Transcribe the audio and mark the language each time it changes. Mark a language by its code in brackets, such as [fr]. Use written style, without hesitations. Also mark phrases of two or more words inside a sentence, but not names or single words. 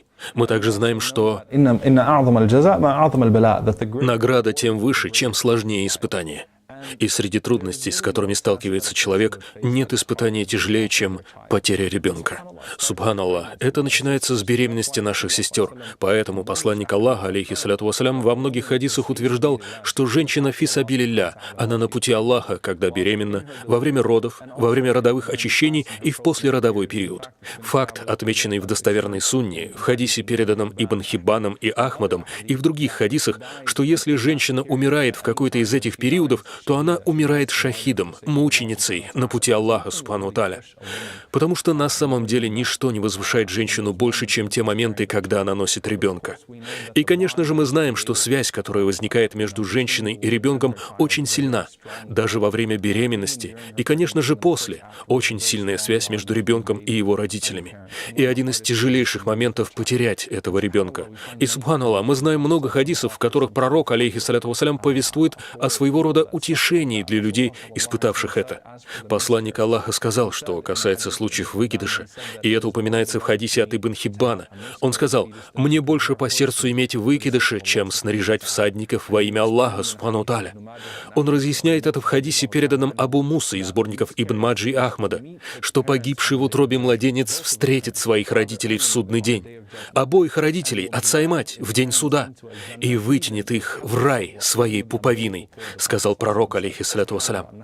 [ru] Мы также знаем, что награда тем выше, чем сложнее испытание. И среди трудностей, с которыми сталкивается человек, нет испытания тяжелее, чем потеря ребенка. Субханаллах, это начинается с беременности наших сестер. Поэтому посланник Аллаха, [ar] عليه الصلاة والسلام, [ru] во многих хадисах утверждал, что женщина [ar] في سبيل الله, [ru] она на пути Аллаха, когда беременна, во время родов, во время родовых очищений и в послеродовой период. Факт, отмеченный в достоверной сунне, в хадисе, переданном Ибн Хиббаном и Ахмадом, и в других хадисах, что если женщина умирает в какой-то из этих периодов, то она умирает шахидом, мученицей на пути Аллаха, [ar] سبحانه وتعالى. [ru] Потому что на самом деле ничто не возвышает женщину больше, чем те моменты, когда она носит ребенка. И, конечно же, мы знаем, что связь, которая возникает между женщиной и ребенком, очень сильна. Даже во время беременности и, конечно же, после. Очень сильная связь между ребенком и его родителями. И один из тяжелейших моментов — потерять этого ребенка. И, субханаллах, мы знаем много хадисов, в которых пророк, [ar] عليه الصلاة والسلام, [ru] повествует о своего рода утешении для людей, испытавших это. Посланник Аллаха сказал, что касается случаев выкидыша, и это упоминается в хадисе от Ибн Хиббана. Он сказал: «Мне больше по сердцу иметь выкидыши, чем снаряжать всадников во имя Аллаха, [ar] سبحانه وتعالى». [ru] Он разъясняет это в хадисе, переданном Абу Муса из сборников Ибн Маджи и Ахмада, что погибший в утробе младенец встретит своих родителей в судный день, обоих родителей, отца и мать, в день суда, и вытянет их в рай своей пуповиной, сказал пророк, [ar] عليه الصلاة والسلام.